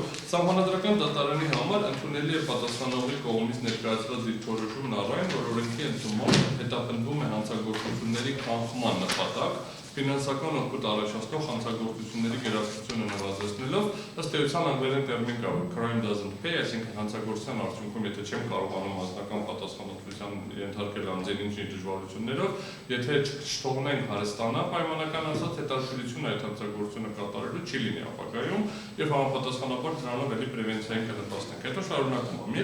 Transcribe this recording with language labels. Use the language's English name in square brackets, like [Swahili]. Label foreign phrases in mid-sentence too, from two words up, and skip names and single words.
[Armenian] սահմանադրական դատարանի համար ընդունելի է պատասխանողի կողմից ներկայացված դիրքորոշումն առայն, որ օրենքի ընդունմամբ հետապնդվում է հանցագործությունների կանխման նպատակ, ֆինանսական օգուտ առաջացնող հանցագործությունների գերակշռությունը նվազեցնելով, ըստ էության անգլերեն տերմին կա, [English] crime doesn't pay, [Armenian] այսինքն հանցագործության արդյունքում, եթե չեմ կարողանում անձնական պատասխանատվության ենթարկել անձին ինչ-ինչ դժվարություններով, եթե չթողնենք հարստանա, պայմանական ասած հետաքրքրությունը այդ հանցագործությունը կատարելու չի լինի ապագայում եւ համապատասխանաբար դրանով էլի պրևենցիային կնպաստենք։ Հետո շարունակում եմ,